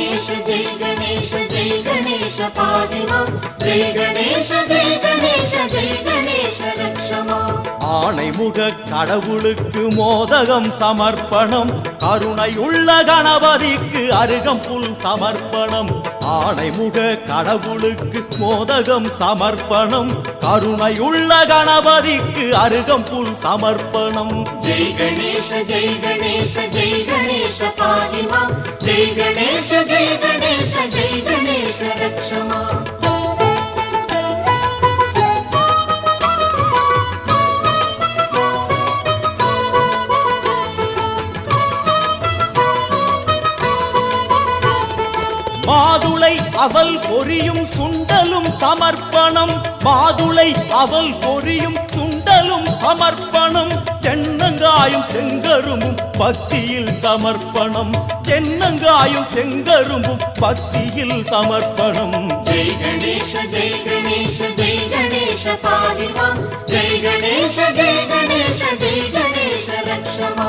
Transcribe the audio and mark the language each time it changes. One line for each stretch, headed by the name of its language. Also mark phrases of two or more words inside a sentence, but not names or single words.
Sanskrit: जय गणेश पाहि मां जय गणेश रक्ष मां
Tamil: ஆணைமுக கடவுளுக்கு மோதகம் சமர்ப்பணம் கருணையுள்ள கணபதிக்கு அருகம்புல் சமர்ப்பணம் ஆணைமுக கடவுளுக்கு மோதகம் சமர்ப்பணம் கருணையுள்ள கணபதிக்கு அருகம்புல் சமர்ப்பணம்
Sanskrit: जय गणेश पाहि मां जय गणेश रक्ष मां
Tamil: மாதுளை அவல் பொரியும் சுண்டலும் சமர்ப்பணம் மாதுளை அவல் பொரியும் சுண்டலும் சமர்ப்பணம் தென்னங்காயும் செங்கரும்பும் பக்தியில் சமர்ப்பணம் தென்னங்காயும் செங்கரும்பும் பக்தியில் சமர்ப்பணம்
Sanskrit: जय गणेश पाहि मां जय गणेश रक्ष मां